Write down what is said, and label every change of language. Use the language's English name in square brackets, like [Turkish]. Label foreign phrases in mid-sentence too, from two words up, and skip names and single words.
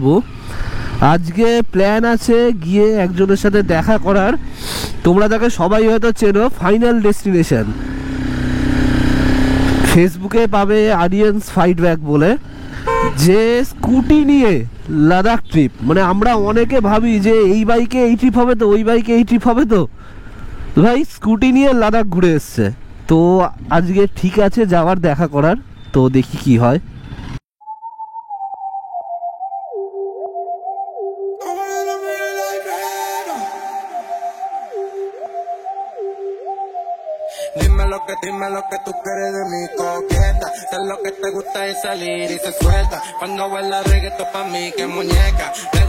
[Bangla] আজকে প্ল্যান আছে গিয়ে একজনের সাথে দেখা করার, তোমরা তাকে সবাই হয়তো চেনো, ফাইনাল ডেস্টিনেশন, ফেসবুকে পাবে আরিয়ান্স ফাইট ব্যাক বলে, যে স্কুটি নিয়ে লাদাখ ট্রিপ। মানে আমরা অনেকে ভাবি যে এই বাইকে এই ট্রিপ হবে তো, ওই বাইকে এই ট্রিপ হবে তো, ভাই স্কুটি নিয়ে লাদাখ ঘুরে এসছে। তো আজকে ঠিক আছে যাওয়ার, দেখা করার, তো দেখি কি হয়। [Spanish] Dime lo que tú quieres de mi coqueta. Sé lo que te gusta es salir y se suelta. Cuando baila reggaetón pa' mí que muñeca.